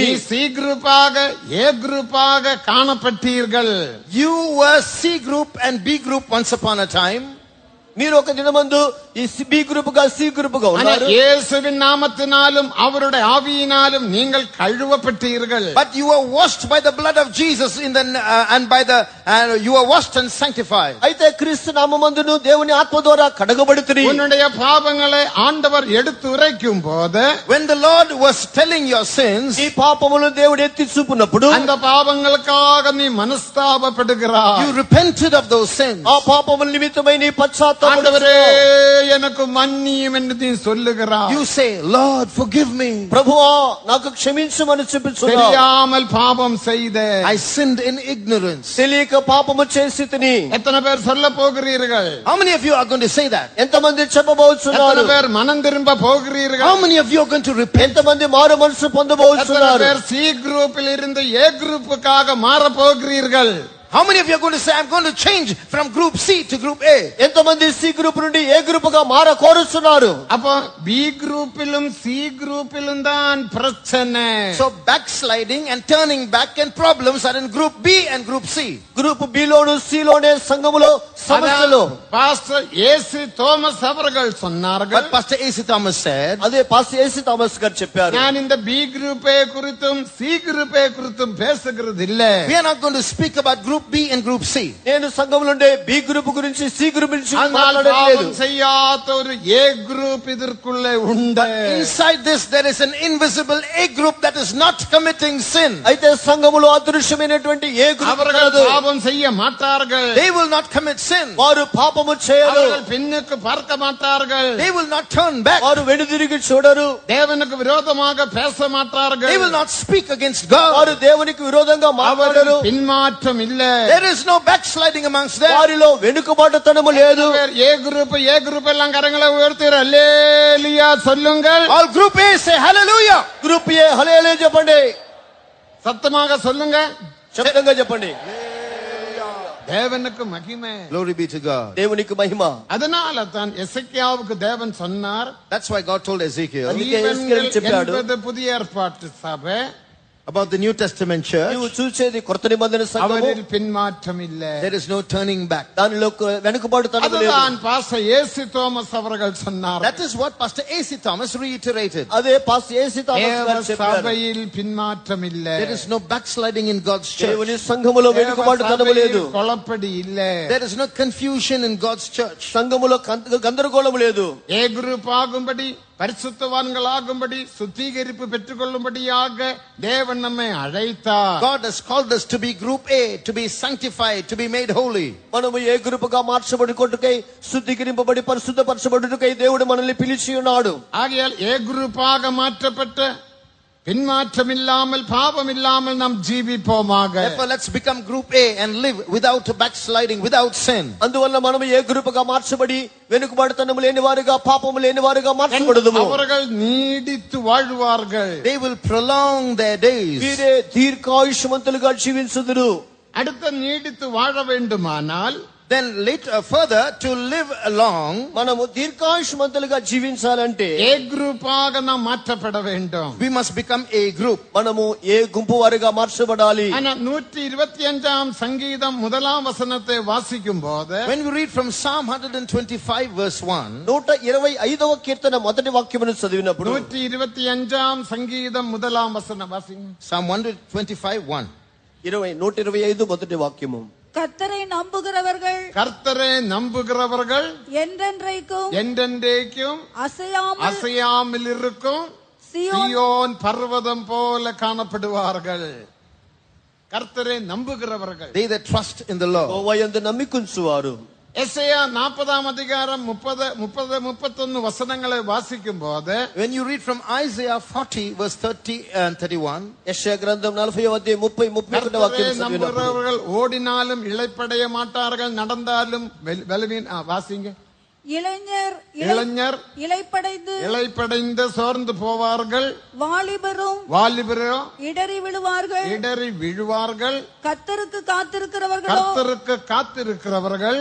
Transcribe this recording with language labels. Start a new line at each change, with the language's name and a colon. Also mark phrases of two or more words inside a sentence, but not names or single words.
Tamil: நீ சி குரூப்பாக ஏ குரூப்பாக காணப்பட்டீர்கள்.
English: You were C group and B group once upon a time.
Telugu: మీరు ఒక దినమందు ఈ బి గ్రూప్ గా సి గ్రూప్ గా
Tamil: ஆனா
Telugu: ఉన్నారు.
Tamil: இயேசுவின் நாமத்தினாலும் அவருடைய ஆவியினாலும் நீங்கள் கழுவப்பட்டீர்கள்.
English: But you were washed by the blood of Jesus and by the you were washed and sanctified.
Telugu: అయితే క్రీస్తు నామమందును దేవుని ఆత్మ ద్వారా కడగబడుతుని.
Tamil: உன்னுடைய பாவங்களை ஆண்டவர் எடுத்து உரைக்கும் போது,
English: When the Lord was telling your sins,
Telugu: ఈ పాపములను దేవుడు ఎత్తి చూపునప్పుడు
Tamil: அந்த பாவங்களுக்காக நீ மனஸ்தாபப்படுகிறாய்.
English: you repented of those sins.
Telugu: ఆ పాపముల నిమిత్తమై నీ పశ్చాత్తాపం.
Tamil: ஆண்டவரே எனக்கு மன்னியும் என்று நீ சொல்லுகிறாய்.
English: You say, Lord, forgive me.
Telugu: ప్రభువా నాకు క్షమించమని చెప్పుచున్నావు.
Tamil: தெரியாமல் பாவம் செய்தேன்.
English: I sinned in ignorance.
Telugu: తెలియక పాపము చేసితిని.
Tamil: எத்தனை பேர் சொல்ல போகிறீர்கள்?
English: How many of you are going to say that?
Telugu: ఎంతమంది
Tamil: எத்தனை
Telugu: చెప్పబోతున్నారు?
Tamil: பேர் மனம் திரும்ப போகிறீர்கள்?
English: How many of you are going to repent?
Telugu: ఎంతమంది మారు మనసు
Tamil: எத்தனை
Telugu: పొందబోతున్నారు?
Tamil: பேர் சி குரூப்பில் இருந்து ஏ குரூப்புக்காக மாற போகிறீர்கள்?
English: How many of you are going to say, I'm going to change from group C to group A?
Telugu: ఎంతమంది సి గ్రూప్ నుండి ఏ గ్రూప్ గా మార కోరుస్తున్నారు?
Tamil: அப்போ பி குரூப்பிலும் சி குரூப்பிலும் தான் பிரச்சனை.
English: So backsliding and turning back and problems are in group B and group C.
Telugu: గ్రూప్ బి లోను సి లోనే సంఘములో సమస్యలు.
Tamil: பாஸ்டர் ஏசி தோமஸ் அவர்கள் சொன்னார்கள்.
English: But Pastor A.C. Thomas said,
Telugu: అదే పాస్టర్ ఏసీ థామస్ గారు చెప్పారు.
Tamil: நான் இந்த பி குரூப்பை குறித்தும் சி குரூப்பை குறித்தும் பேசுகிறது இல்ல.
English: we are not going to speak about group B and group C.
Telugu: నేను సంఘంలో ఉండే బి గ్రూప్ గురించి సి గ్రూప్ గురించి
Tamil: ஆனால்
Telugu: మాట్లాడలేదు.
Tamil: பாவம் செய்யாத ஒரு ஏ குரூப் இதற்குள்ளே உண்டு.
English: Inside this there is an invisible A group that is not committing sin.
Telugu: అయితే సంఘములో అదృశ్యమైనటువంటి ఏ గ్రూప్
Tamil: அவர்கள்
Telugu: కాదు.
Tamil: பாவம் செய்ய மாட்டார்கள்.
English: They will not commit sin.
Telugu: వారు పాపము చేయరు.
Tamil: அவர்கள் பின்னுக்கு பார்க்க மாட்டார்கள்.
English: They will not turn back.
Telugu: వారు వెనుదిరిగి చూడరు.
Tamil: தேவனுக்கு விரோதமாக பேச மாட்டார்கள்.
English: They will not speak against God.
Telugu: వారు దేవునికి విరోధంగా మాట్లాడరు.
Tamil: பின்மாற்றம் இல்ல.
English: There is no backsliding amongst them.
Telugu: వారిలో వెనుకబాటుతనము లేదు.
Tamil: ஏ குரூப் எல்லாம் கரங்களை உயர்த்தி அல்லேலூயா சொல்லுங்கள்.
English: All group A say hallelujah.
Telugu: గ్రూప్ ఏ హల్లెలూయా చెప్పండి.
Tamil: சத்தமாக சொல்லுங்க.
Telugu: శబ్దంగా చెప్పండి.
Tamil: தேவனுக்கு மகிமை.
English: Glory be to God.
Telugu: దేవునికి మహిమ.
Tamil: அதனால தான் எசேக்கியாவுக்கு தேவன் சொன்னார்,
English: That's why God told Ezekiel
Tamil: தீபங்கள்
Telugu: చెప్పాడు.
Tamil: என்பது புதிய ஏற்பாட்டு சபை,
English: about the New Testament church.
Telugu: నీవు చూసేది కొత్త నిబంధన సంఘము.
Tamil: அவரில் பின்மாற்றம் இல்ல.
English: There is no turning back.
Telugu: దానిలో వెనుకబాటుతనము లేదు.
Tamil: அதுதான் பாஸ்டர் ஏசி தோமஸ் அவர்கள் சொன்னார்.
English: That is what Pastor A.C. Thomas reiterated.
Telugu: అదే పాస్టర్ ఏసీ థామస్ గారు చెప్పారు.
Tamil: சபையில் பின்மாற்றம் இல்ல.
English: There is no backsliding in God's church.
Telugu: దేవుని సంఘములో వెనుకబాటుతనము లేదు.
Tamil: குழப்படி இல்ல.
English: There is no confusion in God's church.
Telugu: సంఘములో గందరగోళము లేదు.
Tamil: ஏ குரூப் ஆகும்படி, பரிசுத்தவான்களாகும்படி, சுத்திகரிப்பு பெற்றுக்கொள்ளும்படியாக தேவன் நம்மை அழைத்தார்.
English: God has called us to be group A, to be sanctified, to be made holy.
Telugu: మనము ఏ గ్రూప్ గా మార్చబడుకొట్టుకై శుద్ధీకరింపబడి పరిశుద్ధపరచబడుటకై దేవుడు మనల్ని పిలిచి ఉన్నాడు.
Tamil: ஆகையால் ஏ குரூப்பாக மாற்றப்பட்ட பின்மாற்றம் இல்லாமல் பாவம் இல்லாமல் நாம் ஜீவிப்போமாக.
English: Therefore, let's become group A and live without backsliding, without sin.
Telugu: అందువల్ల మనము ఏ గ్రూప్ గా మార్చబడి వెనుకబాటుతనము లేని వారుగా పాపము లేని వారుగా మార్చబడుదుము.
Tamil: அவர்கள் நீடித்து வாழ்வார்கள்.
English: They will prolong their days.
Telugu: వీరే దీర్ఘాయుష్మంతులుగా జీవించుదురు.
Tamil: அடுத்த நீடித்து வாழ வேண்டுமானால்,
English: Then later, further, to live long,
Telugu: మనము దీర్ఘాయుష్మంతులుగా జీవించాలంటే
Tamil: ஏ குரூப்பாக நாம் மாற்றப்பட வேண்டும்.
English: we must become a group.
Telugu: మనము ఏ గుంపు వారిగా మార్చబడాలి.
Tamil: ஆனா 125 சங்கீதம் 1 வசனத்தை வாசிக்கும் போது,
English: When we read from Psalm 125 verse 1,
Telugu: 125వ కీర్తన మొదటి వాక్యమును చదివినప్పుడు
Tamil: 125 சங்கீதம் 1 வசனம் வாசிங்க.
English: Psalm 125 1.
Telugu: 125 మొదటి వాక్యము.
Tamil: கர்த்தரை நம்புகிறவர்கள் கர்த்தரை நம்புகிறவர்கள் என்றென்றைக்கும் என்றென்றைக்கும் அசையாமல் இருக்கும் சீயோன் பர்வதம் போல காணப்படுவார்கள். கர்த்தரை நம்புகிறவர்கள்,
English: They that trust in the Lord.
Telugu: యెహోవాయందు నమ్మికుంచువారు.
Tamil: எசேயா 40 அதிகாரம் 30-31 வசனங்களை வாசிக்கும் போது,
English: When you read from Isaiah 40 verse 30 and 31,
Telugu: యెషయా గ్రంథం 40వ అధ్యాయం 30-31 వాక్యం చదివినప్పుడు
Tamil: நம்புகிறவர்கள் ஓடினாலும் இளைப்படைய மாட்டார்கள், நடந்தாலும் வாசிங்க. இளைஞர் இளைப்படைந்து சோர்ந்து போவார்கள், வாலிபரும் இடறி விழுவார்கள். கர்த்தருக்கு காத்திருக்கிறவர்கள்